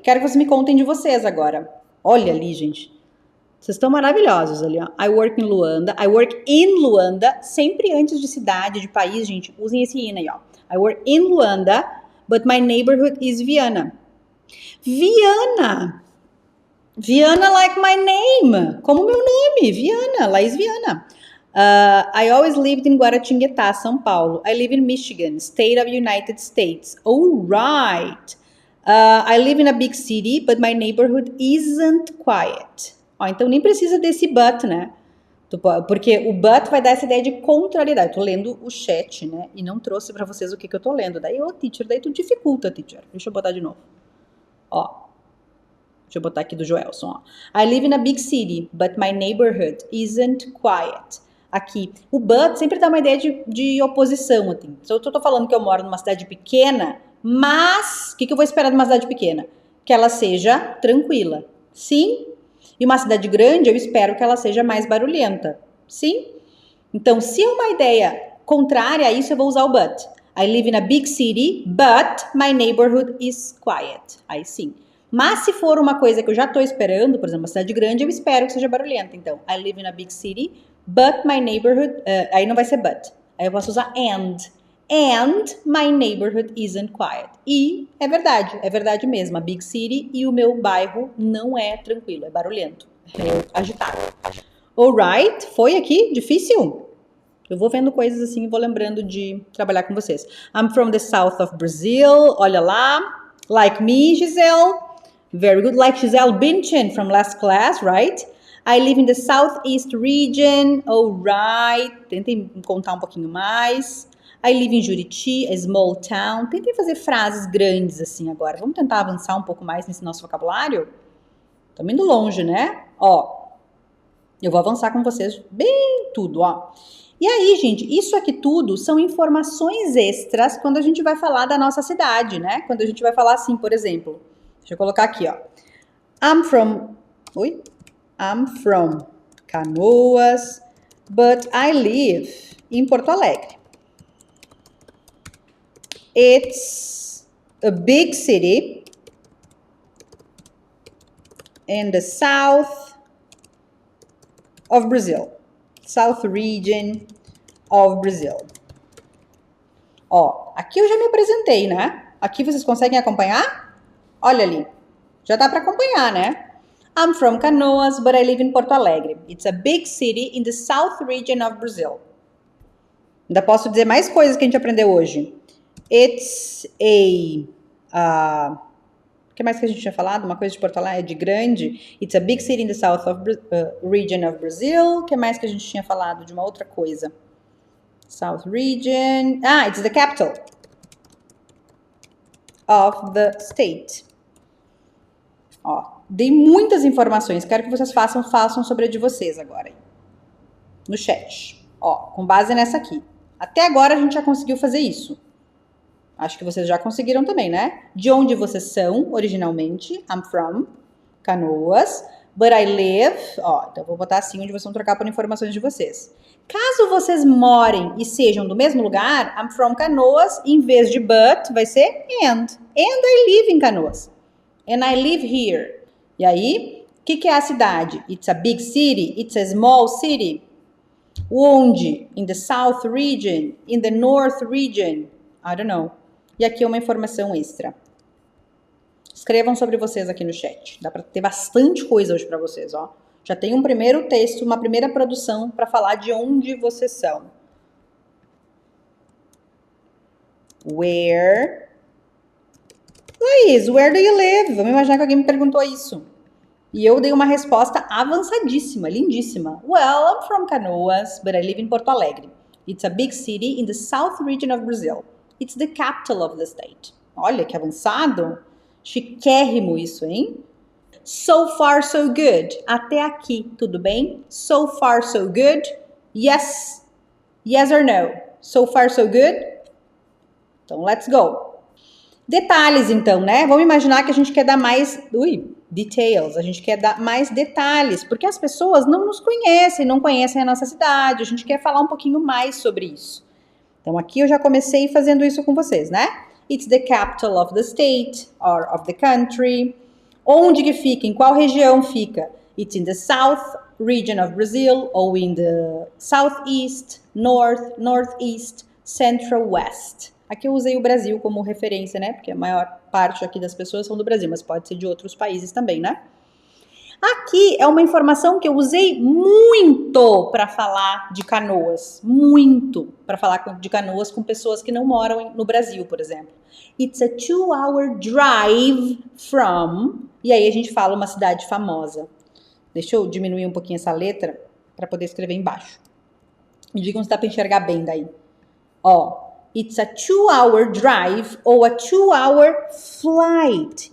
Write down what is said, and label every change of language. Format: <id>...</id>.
<pt>Quero que vocês me contem de vocês agora. Olha ali, gente. Vocês estão maravilhosos ali, ó.</pt> <en>I work in Luanda. I work in Luanda.</en> <pt>Sempre antes de cidade, de país, gente, usem esse in aí, ó.</pt> <en>I work in Luanda, but my neighborhood is Viana. Viana like my name.</en> <pt>Como meu nome, Viana, Laís Viana.</pt> <en>I always lived in Guaratinguetá, São Paulo. I live in Michigan, state of United States. All right. I live in a big city, but my neighborhood isn't quiet.</en> <pt>Ó, então nem precisa desse but, né? Porque o but vai dar essa ideia de contrariedade. Eu tô lendo o chat, né? E não trouxe pra vocês o que eu tô lendo. Daí, teacher, daí tu dificulta, teacher. Deixa eu botar de novo. Ó. Deixa eu botar aqui do Joelson, ó.</pt> <en>I live in a big city, but my neighborhood isn't quiet.</en> <pt>Aqui, o but sempre dá uma ideia de oposição, assim. Se eu tô falando que eu moro numa cidade pequena, mas o que eu vou esperar de uma cidade pequena? Que ela seja tranquila. Sim? E uma cidade grande, eu espero que ela seja mais barulhenta. Sim? Então, se é uma ideia contrária a isso, eu vou usar o but.</pt> <en>I live in a big city, but my neighborhood is quiet.</en> <pt>Aí sim. Mas se for uma coisa que eu já estou esperando, por exemplo, uma cidade grande, eu espero que seja barulhenta. Então,</pt> <en>I live in a big city, but my neighborhood...</en> <pt>aí não vai ser but. Aí eu posso usar and.</pt> <en>And my neighborhood isn't quiet.</en> <pt>E é verdade mesmo. A big city e o meu bairro não é tranquilo, é barulhento, é agitado. Alright, foi aqui? Difícil? Eu vou vendo coisas assim e vou lembrando de trabalhar com vocês.</pt> <en>I'm from the south of Brazil.</en> <pt>Olha lá.</pt> <en>Like me, Giselle. Very good. Like Giselle Bündchen from last class, right? I live in the southeast region. Alright.</en> <pt>Tentem contar um pouquinho mais.</pt> <en>I live in Juriti, a small town.</en> <pt>Tentem fazer frases grandes assim agora. Vamos tentar avançar um pouco mais nesse nosso vocabulário? Estamos indo longe, né? Ó. Eu vou avançar com vocês bem tudo, ó. E aí, gente, isso aqui tudo são informações extras quando a gente vai falar da nossa cidade, né? Quando a gente vai falar assim, por exemplo, deixa eu colocar aqui, ó.</pt> <en>I'm from Canoas, but I live em Porto Alegre. It's a big city in the south of Brazil. South region of Brazil.</en> <pt>Ó, aqui eu já me apresentei, né? Aqui vocês conseguem acompanhar? Olha ali. Já dá para acompanhar, né?</pt> <en>I'm from Canoas, but I live in Porto Alegre. It's a big city in the south region of Brazil.</en> <pt>Ainda posso dizer mais coisas que a gente aprendeu hoje.</pt> <en>It's a...</en> <pt>O que mais que a gente tinha falado? Uma coisa de Porto Alegre, de grande.</pt> <en>It's a big city in the south region of Brazil.</en> <pt>O que mais que a gente tinha falado de uma outra coisa?</pt> <en>South region. Ah, it's the capital of the state.</en> <pt>Ó, dei muitas informações. Quero que vocês façam sobre a de vocês agora. No chat. Ó, com base nessa aqui. Até agora a gente já conseguiu fazer isso. Acho que vocês já conseguiram também, né? De onde vocês são originalmente.</pt> <en>I'm from Canoas, but I live...</en> <pt>Ó, então eu vou botar assim, onde vocês vão trocar por informações de vocês. Caso vocês morem e sejam do mesmo lugar,</pt> <en>I'm from Canoas,</en> <pt>em vez de but, vai ser and.</pt> <en>And I live in Canoas. And I live here.</en> <pt>E aí, o que é a cidade?</pt> <en>It's a big city, it's a small city.</en> <pt>Onde?</pt> <en>In the south region, in the north region. I don't know.</en> <pt>E aqui é uma informação extra. Escrevam sobre vocês aqui no chat. Dá para ter bastante coisa hoje para vocês, ó. Já tem um primeiro texto, uma primeira produção para falar de onde vocês são.</pt> <en>Where? Luiz, where do you live?</en> <pt>Vamos imaginar que alguém me perguntou isso. E eu dei uma resposta avançadíssima, lindíssima.</pt> <en>Well, I'm from Canoas, but I live in Porto Alegre. It's a big city in the south region of Brazil. It's the capital of the state.</en> <pt>Olha que avançado. Chiquérrimo isso, hein?</pt> <en>So far, so good.</en> <pt>Até aqui, tudo bem?</pt> <en>So far, so good. Yes. Yes or no? So far, so good?</en> <pt>Então,</pt> <en>let's go.</en> <pt>Detalhes, então, né? Vamos imaginar que a gente quer dar mais... details. A gente quer dar mais detalhes, porque as pessoas não nos conhecem, não conhecem a nossa cidade. A gente quer falar um pouquinho mais sobre isso. Então, aqui eu já comecei fazendo isso com vocês, né?</pt> <en>It's the capital of the state or of the country.</en> <pt>Onde que fica? Em qual região fica?</pt> <en>It's in the south region of Brazil ou in the southeast, north, northeast, central, west.</en> <pt>Aqui eu usei o Brasil como referência, né? Porque a maior parte aqui das pessoas são do Brasil, mas pode ser de outros países também, né? Aqui é uma informação que eu usei muito para falar de Canoas. Muito para falar de Canoas com pessoas que não moram no Brasil, por exemplo.</pt> <en>It's a 2-hour drive from...</en> <pt>E aí a gente fala uma cidade famosa. Deixa eu diminuir um pouquinho essa letra para poder escrever embaixo. Me digam se dá para enxergar bem daí.</pt> <en>Ó, it's a 2-hour drive ou a 2-hour flight.</en>